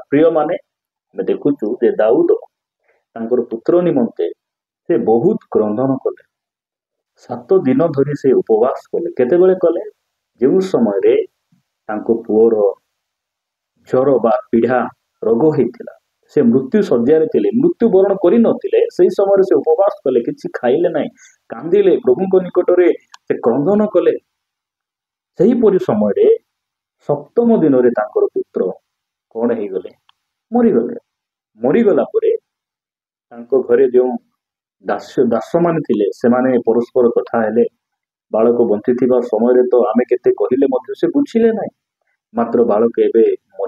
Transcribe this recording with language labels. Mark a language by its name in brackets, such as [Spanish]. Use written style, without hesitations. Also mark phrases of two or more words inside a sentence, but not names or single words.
[Odia] ପ୍ରିୟ ମାନେ, ଆମେ ଦେଖୁଛୁ ଯେ ଦାଉଦ ତାଙ୍କର ପୁତ୍ର ନିମନ୍ତେ ସେ ବହୁତ କ୍ରନ୍ଦନ କଲେ। 7 ଦିନ ଧରି ସେ ଉପବାସ କଲେ। କେତେବେଳେ କଲେ? ଯେଉଁ ସମୟରେ ତାଙ୍କ ପୁଅର ଜ୍ୱର ବା ପୀଡା ରୋଗ ହେଇଥିଲା, ସେ ମୃତ୍ୟୁ ଶଯ୍ୟା ମୃତ୍ୟୁ ବରଣ କର ନଥିଲେ ସେହି ସମୟ ସେ ଉପବାସ କଲେ କିଛି ଖାଇଲେ ନାହିଁ କାନ୍ଦିଲେ ପ୍ରଭୁ କୋ ନିକଟ ରେ ସେ କ୍ରନ୍ଦନ କଲେ ସେହି ପରି ସମୟ ରେ ସପ୍ତମ ଦିନ ରେ ତାଙ୍କର ପୁତ୍ର କୌନ ହେ ଗଲେ ମରିଗଲେ ମରିଗଲା ପରେ ତାଙ୍କୋ ଘରେ ଯୋ ଦାସ ମାନ ଥିଲେ ସେ ମାନେ ପରସ୍ପର କଥା ହେଲେ ବାଳକ ବଞ୍ଚିଥିବା ସମୟ ତୋ ଆମେ କେତେ କହିଲେ ମଧ୍ୟ ସେ ବୁଝିଲେ ନାହିଁ ମାତ୍ର ବାଳକ ଏବେ ମରି